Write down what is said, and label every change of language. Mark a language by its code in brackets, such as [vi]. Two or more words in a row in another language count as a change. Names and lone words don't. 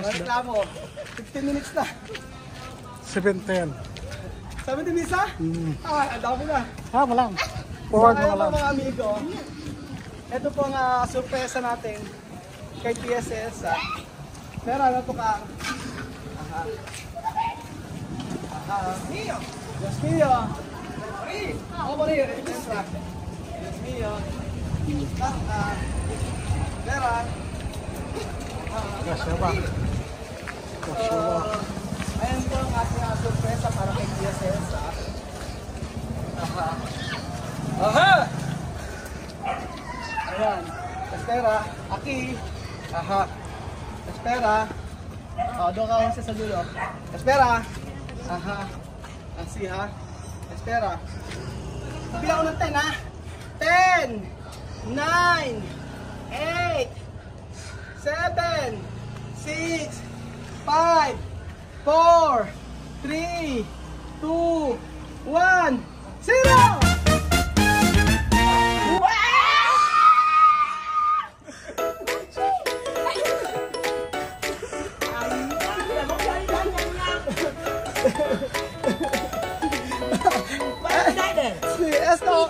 [tl] Reklamo. 15 minutes na. 7:10. 70 minutes na? Ang dami na. Mo lang. Forward mo Ayun lang. po mga amigo. Ito po ang sorpresa natin kay Tia Celsa. Pero ano to ka? [es] Dios mío. Oh, morir. Entra. Dios mío. Vera. [tl] Kasya ba? Ayan po ang ating sorpresa para kay Tia Celsa. Aha! Ayan. [es] Espera. Aquí. Aha. Espera. [tl] Doon ka kasi sa dulo. [es] Espera. Aha. Así ha. Espera. [tl] Bilang ko ng 10 ha. 10, 9, 8, 7, 6, 5, 4, 3, 2, 1, 0! [es] Sí, esto.